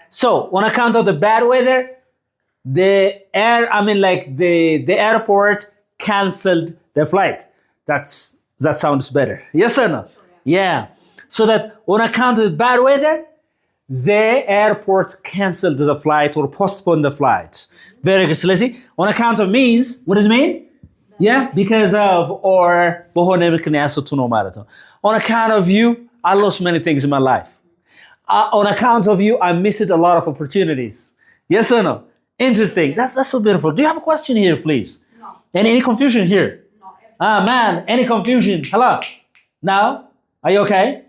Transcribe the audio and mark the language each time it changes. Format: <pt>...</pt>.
<en>So, on account of the bad weather, the airport canceled the flight. That sounds better. Yes or no? Sure, Yeah. So that on account of the bad weather, the airport canceled the flight or postponed the flight. Very good. So let's see. On account of means, what does it mean? Yeah, because of or</en> <am>በሆነ ምክንያት ስትሆን ማለት ነው.</am> <en>On account of you, I lost many things in my life. On account of you, I missed a lot of opportunities. Yes or no? Interesting. That's so beautiful. Do you have a question here, please? No. Any confusion here? No. Man, any confusion? Hello? Now? Are you okay?</en>